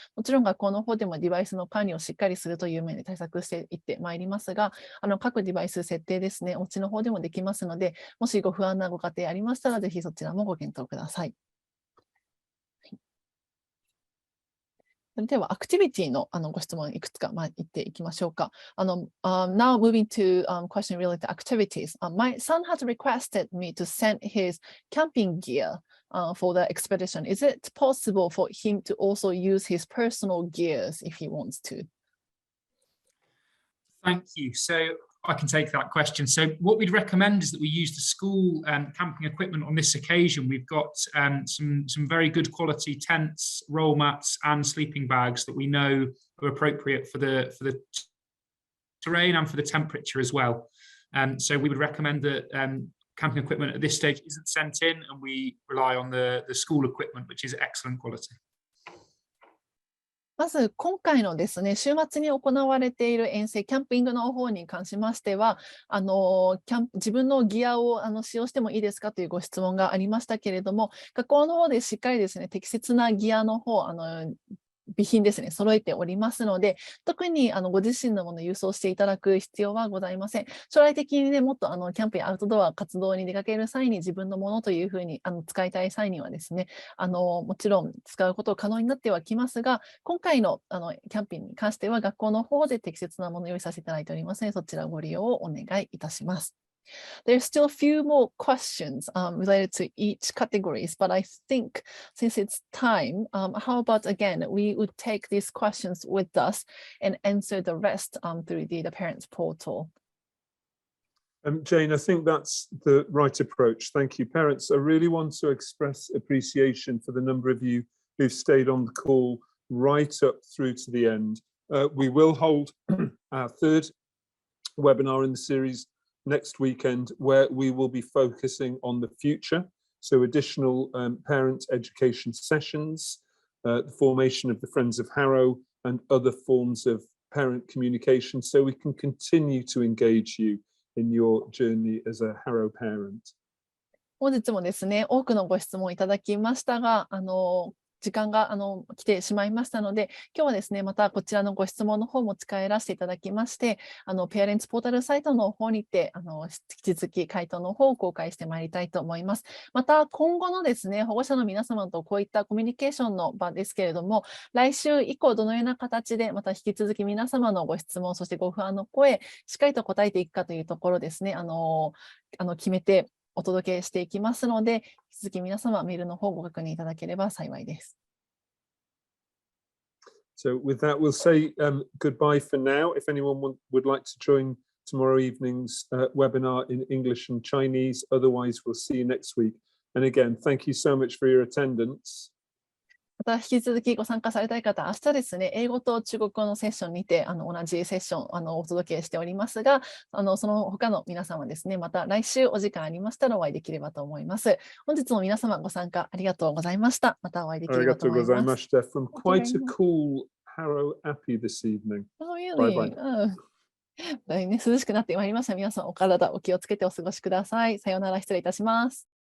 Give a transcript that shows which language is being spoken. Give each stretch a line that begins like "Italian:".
Japanese: もちろん学校の方でもデバイスの管理をしっかりするという面で対策していってまいりますが、各デバイス設定ですね、お家の方でもできますので、もしご不安なご家庭ありましたら、ぜひそちらもご検討ください。それではアクティビティのご質問いくつか言っていきましょうか。
English: Now moving to question related to activities. My son has requested me to send his camping gear for the expedition. Is it possible for him to also use his personal gears if he wants to? Thank you. So I can take that question. So what we'd recommend is that we use the school camping equipment on this occasion. We've got some very good quality tents, roll mats and sleeping bags that we know are appropriate for the terrain and for the temperature as well. So we would recommend that camping equipment at this stage isn't sent in, and we rely on the school equipment, which is excellent quality.
Japanese: まず今回のですね、週末に行われている遠征、キャンピングの方に関しましては、自分のギアを使用してもいいですかというご質問がありましたけれども、学校の方でしっかりですね、適切なギアの方、備品ですね、揃えておりますので、特にご自身のものを郵送していただく必要はございません。将来的にね、もっとキャンプやアウトドア活動に出かける際に自分のものというふうに使いたい際にはですね、もちろん使うこと可能になってはきますが、今回のキャンピングに関しては学校の方で適切なものを用意させていただいておりますので、そちらご利用をお願いいたします。
English: There's still a few more questions related to each categories, but I think since it's time, how about again, we would take these questions with us and answer the rest through the parents portal. Jane, I think that's the right approach. Thank you. Parents, I really want to express appreciation for the number of you who've stayed on the call right up through to the end. We will hold our third webinar in the series next weekend, where we will be focusing on the future. So additional parent education sessions, the formation of the Friends of Harrow, and other forms of parent communication, so we can continue to engage you in your journey as a Harrow parent.
Japanese: 本日もですね、多くのご質問いただきましたが、時間が来てしまいましたので、今日はですね、またこちらのご質問の方も使いらせていただきまして、ペアレンツポータルサイトの方にて、引き続き回答の方を公開してまいりたいと思います。また、今後のですね、保護者の皆様とこういったコミュニケーションの場ですけれども、来週以降どのような形で、また引き続き皆様のご質問、そしてご不安の声、しっかりと答えていくかというところですね、決めて、お届けしていきますので、引き続き皆様メールの方ご確認いただければ幸いです。
English: So with that, we'll say goodbye for now. If anyone would like to join tomorrow evening's webinar in English and Chinese, otherwise we'll see you next week. And again, thank you so much for your attendance.
Japanese: また引き続きご参加されたい方、明日ですね、英語と中国語のセッションにて同じセッションお届けしておりますが、その他の皆様ですね、また来週お時間ありましたらお会いできればと思います。本日も皆様ご参加ありがとうございました。またお会いできればと思います。
English: From quite a cool Harrow Appi this evening. Oh, really? Bye bye.
Japanese: ね、涼しくなってまいりました。皆さんお体お気をつけてお過ごしください。さようなら、失礼いたします。